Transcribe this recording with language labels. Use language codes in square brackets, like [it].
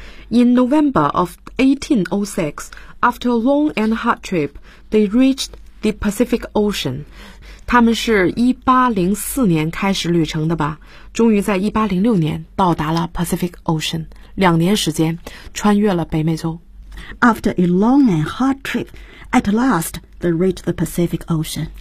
[en] In November of 1806, after a long and hard trip, they reached the Pacific Ocean. [zh] 他们是1804年开始旅程的吧？终于在1806年到达了 Pacific Ocean。两年时间穿越了北美洲。 [en] After a long and hard trip, at last they reached the Pacific Ocean.